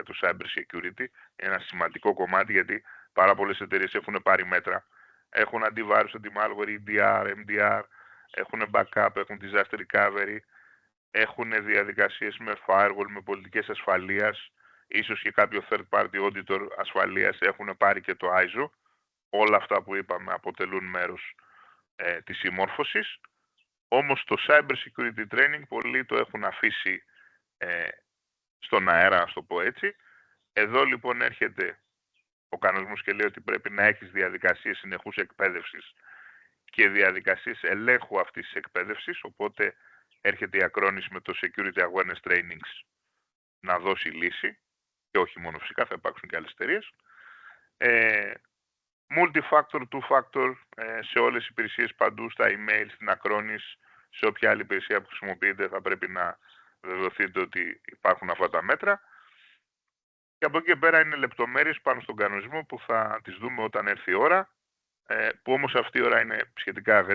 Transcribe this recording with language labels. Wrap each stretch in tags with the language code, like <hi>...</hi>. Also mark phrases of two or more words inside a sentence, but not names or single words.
<el>το</el> <en>cyber security,</en> <el>ένα σημαντικό κομμάτι γιατί πάρα πολλές εταιρείες έχουν πάρει μέτρα, έχουν αντιβάρους, αντι-malware, EDR, MDR, έχουν backup, έχουν</el> <en>disaster recovery,</en> <el>έχουν διαδικασίες με firewall, με πολιτικές ασφαλείας, ίσως και κάποιο</el> <en>third party auditor</en> <el>ασφαλείας, έχουν πάρει και το ISO. Όλα αυτά που είπαμε αποτελούν μέρος της συμμόρφωσης. Όμως το</el> <en>cyber security training</en> <el>πολλοί το έχουν αφήσει στον αέρα, να το πω έτσι. Εδώ λοιπόν έρχεται ο κανονισμός και λέει ότι πρέπει να έχεις διαδικασίες συνεχούς εκπαίδευσης και διαδικασίες ελέγχου αυτής της εκπαίδευσης, οπότε έρχεται η Acronis με το Security Awareness Trainings να δώσει λύση και όχι μόνο φυσικά, θα υπάρξουν και άλλες εταιρείες.</el> <en>Multi-factor, two-factor</en> <el>σε όλες τις υπηρεσίες παντού, στα email, στην Acronis, σε όποια άλλη υπηρεσία που χρησιμοποιείτε θα πρέπει να βεβαιωθείτε ότι υπάρχουν αυτά τα μέτρα. Και από εκεί και πέρα είναι λεπτομέρειες πάνω στον κανονισμό που θα τις δούμε όταν έρθει η ώρα, που όμως αυτή η ώρα</el>